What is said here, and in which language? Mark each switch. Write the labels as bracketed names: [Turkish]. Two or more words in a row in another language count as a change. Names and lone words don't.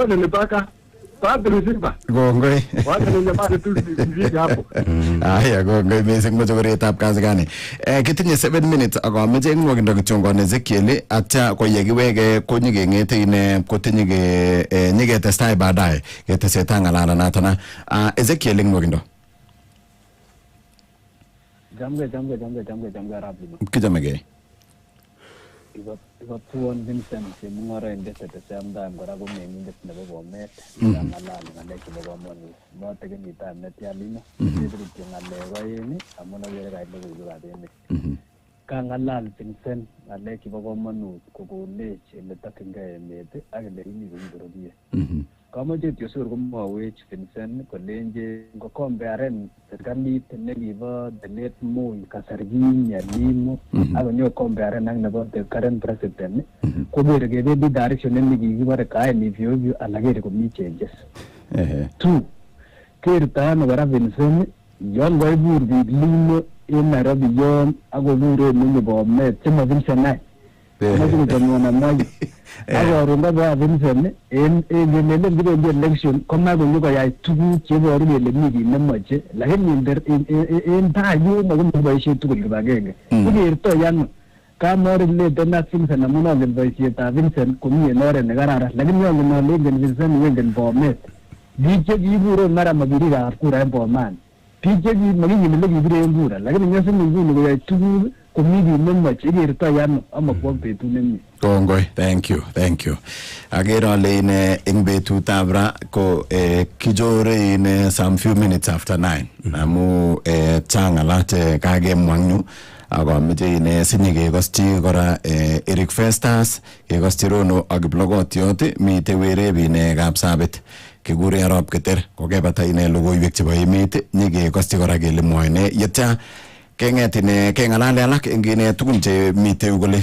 [Kalenjin] Usiwan ni pakar. Kongoi. [Swahili] Wale tu hivi hapo. [Kalenjin] Aya, kongoi missing moja koretab [Swahili] kazi gani. [Kalenjin] Kitinye 7 minutes ako ameche ngwakindo kichongone Ezekiel atya koyekiweke konyikengete ine kotinye ke nyiketestai baadaye keteseta ngalala natana. Ezekiel ngwakindo. Jamge Arap. Kijamege. Iba tuon Vincent mungara indet [English] at the same time [Kalenjin] kora ko mengindet nebo Bomet ngalal ngalek chebo komonut noto kenyitab netia Limo kityo ngalek oeng amun agere kait logoiwekab emet kangalal Vincent ngalek chebo komonut kokonech ele tokingei emet ak ele imi kokiborobie kamoche tyosor komwawech Vincent kolenje ngokombearen serikalit nekibo the late Moi kasarkinye Limo akonyo kombearen ak nebo [English] the current president [Kalenjin] kobere kebendi direction nekikibore kaeni vyo alakere komi changes. [English] Two, [Kalenjin] kertano kora Vincent yon koibur biik Limo en Nairobi yon akobure menye Bomet chemo Vincent nai machukutamwana maji akoron kaba Vincent en nelen kibendi election komakonyo koyai tuguk cheboru kele mi kit nemoche lakini en tai yun makomi boisiet tugul kibagenge ikertoi ano kamoreleten ak Vincent amun angen boisietab Vincent komi en oret nekararan lakini angen ale engen Vincent wengen Bomet biik chekiibure mara mabirikab kura en Bomani biik chekimakingen ele kibiren kura lakini nyosini nguni koyai tuguk komi kit nemoche ikertoi ano amakwok betut nemie. Kongoi, [English] thank you. [Kalenjin] Agere ale ine ing betutab ra ko kijore ine [English] some few minutes after 9 [Kalenjin] amu chang alate kagemwang'yu ako ameche ine sinye kekoschi kora Eric Festus kekoschi Rono ak blogotiot mite wereb ine Kapsabet kikure Arap Keter kokebata ine logoiwek chebo emet nyekekoschi kora kele mwoine yetya kenget ine kengalale alak ngine tugun che mite kole